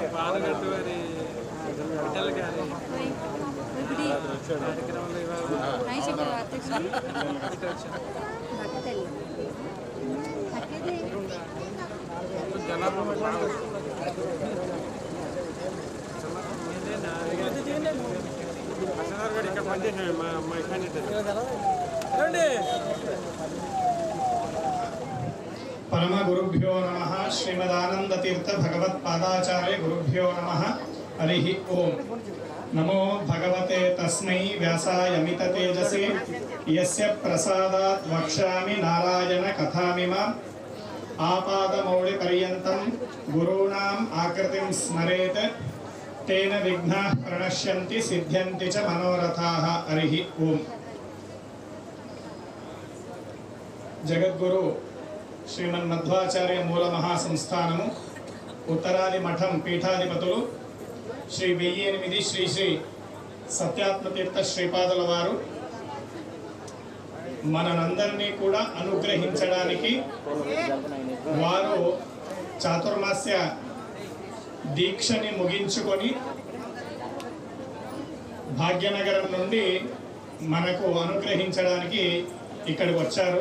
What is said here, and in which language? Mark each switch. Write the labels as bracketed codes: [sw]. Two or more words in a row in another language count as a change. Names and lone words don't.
[te] పాలగట్టు వారి విఠల్ గారి కార్యక్రమంలో ఇక్కడ పనిచేసాడు మా [sa] परम गुरुभ्यो नमः. श्रीमदानंद तीर्थ भगवत पादाचार्य गुरुभ्यो नमः. हरि ओम. नमो भगवते तस्मै व्यासाय अमित तेजसे यस्य प्रसादात् वक्ष्यामि नारायण कथामिमाम्. आपादमौलि पर्यन्तं गुरूणाम् आकृतिं स्मरेत् तेन विघ्नाः प्रणश्यन्ति सिद्ध्यन्ति च मनोरथाः. हरि ओम. [te] जगद्गुरु శ్రీమన్మధ్వాచార్య మూల మహాసంస్థానము ఉత్తరాది మఠం పీఠాధిపతులు శ్రీ 1008 శ్రీ శ్రీ సత్యాత్మతీర్థ శ్రీపాదుల వారు మనందరినీ కూడా అనుగ్రహించడానికి వారు చాతుర్మాస్య దీక్షని ముగించుకొని భాగ్యనగరం నుండి మనకు అనుగ్రహించడానికి ఇక్కడికి వచ్చారు.